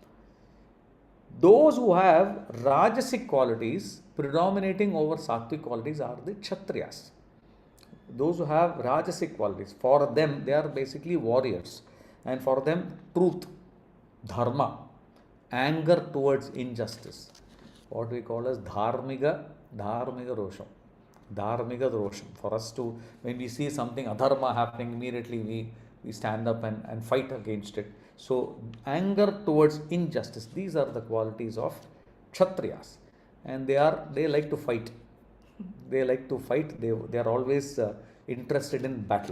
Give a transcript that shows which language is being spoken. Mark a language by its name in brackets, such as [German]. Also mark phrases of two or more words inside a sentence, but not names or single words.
[English] Those who have Rajasic qualities predominating over Sattvic qualities are the Kshatriyas. Those who have Rajasic qualities, for them they are basically warriors, and for them truth, dharma, anger towards injustice, what we call as [Tamil] தர்மிக ரோஷம். தர்மிக ரோஷம். [English] For us to, when we see something adharma happening, immediately we stand up and fight against it. So anger towards injustice, these are the qualities of Kshatriyas, and they like to fight. They like to fight. They are always interested in battle.